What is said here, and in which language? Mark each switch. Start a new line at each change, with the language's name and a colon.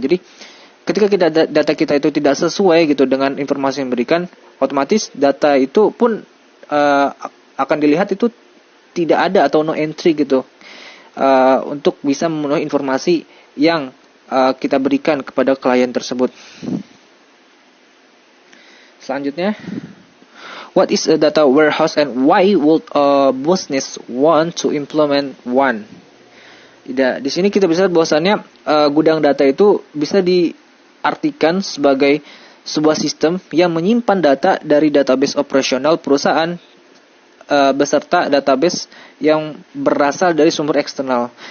Indonesian: Jadi ketika data kita itu tidak sesuai gitu dengan informasi yang diberikan, otomatis data itu pun akan dilihat itu tidak ada atau
English: no entry
Indonesian: gitu untuk bisa memenuhi informasi yang kita berikan kepada klien tersebut. Selanjutnya,
English: what is a data warehouse and why would a business want to implement one?
Indonesian: Di sini kita bisa lihat bahwasannya gudang data itu bisa diartikan sebagai sebuah sistem yang menyimpan data dari database operasional perusahaan beserta database yang berasal dari sumber eksternal.